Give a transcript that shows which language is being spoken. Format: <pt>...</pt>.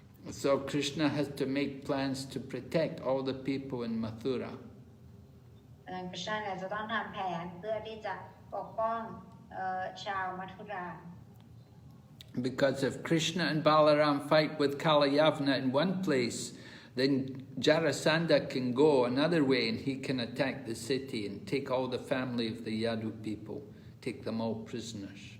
<en>So Krishna has to make plans to protect all the people in Mathura.</en> <th>กฤษณาเนี่ยจะต้องทำแผนเพื่อที่จะปกป้องชาวมัทุรา</th> <en>Because if Krishna and Balaram fight with Kalayavana in one place, then Jarasandha can go another way and he can attack the city and take all the family of the Yadu people, take them all prisoners.</en>